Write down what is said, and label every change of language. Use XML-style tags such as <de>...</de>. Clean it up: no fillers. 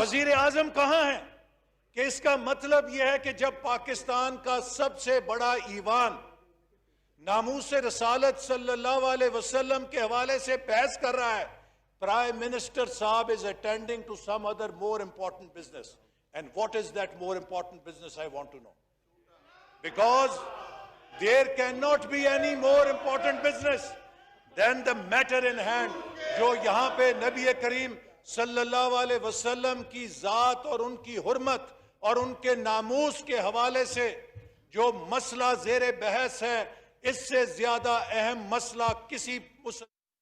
<ur>وزیر اعظم کہاں ہیں کہ اس کا مطلب یہ ہے کہ جب پاکستان کا سب سے بڑا ایوان ناموس رسالت صلی اللہ علیہ وسلم کے حوالے سے بحث کر رہا ہے,</ur> <en>Prime Minister Saab is attending to some other more important business. And what is that more important business, I want to know. Because there cannot be any more important business than the matter in hand,</en> <ur>جو یہاں پہ نبی کریم صلی اللہ علیہ وسلم کی ذات اور ان کی حرمت اور ان کے ناموس کے حوالے سے جو مسئلہ زیر بحث ہے, اس سے زیادہ اہم مسئلہ کسی مسلمان.</ur>